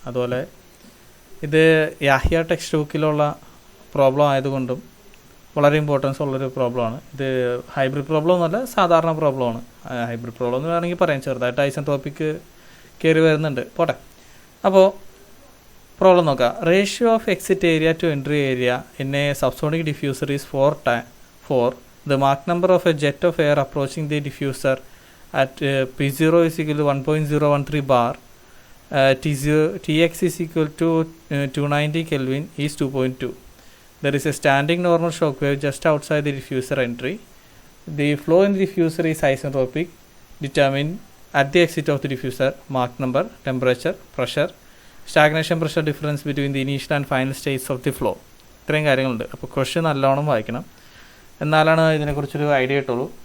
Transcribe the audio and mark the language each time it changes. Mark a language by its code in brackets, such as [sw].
[ml] അതുപോലെ ഇത് Yahya text ബുക്കിലുള്ള problem ആയതുകൊണ്ടും വളരെ ഇമ്പോർട്ടൻസ് ഉള്ളൊരു പ്രോബ്ലമാണ്. ഇത് ഹൈബ്രിഡ് പ്രോബ്ലം ഒന്നുമല്ല, സാധാരണ പ്രോബ്ലമാണ്. ഹൈബ്രിഡ് പ്രോബ്ലം എന്ന് വേണമെങ്കിൽ പറയാം, ചെറുതായിട്ട് ഐസെൻട്രോപിക് കയറി വരുന്നുണ്ട്, പോട്ടെ. അപ്പോൾ പ്രോബ്ലം നോക്കാം. [en] Ratio of exit area to entry area in a subsonic diffuser is 4. The Mach number of a jet of air approaching the diffuser at P0 is equal to 1.013 bar. Tx is equal to 290 Kelvin is 2.2. There is a standing normal shock wave just outside the diffuser entry. The flow in the diffuser is isentropic. Determine at the exit of the diffuser Mach number, temperature, pressure, stagnation pressure difference between the initial and final states of the flow. [ml] ഇത്രയും കാര്യങ്ങളുണ്ട്. അപ്പോൾ question നല്ലോണം വായിക്കണം, എന്നാലാണ് ഇതിനെക്കുറിച്ചൊരു idea കിട്ടുള്ളൂ.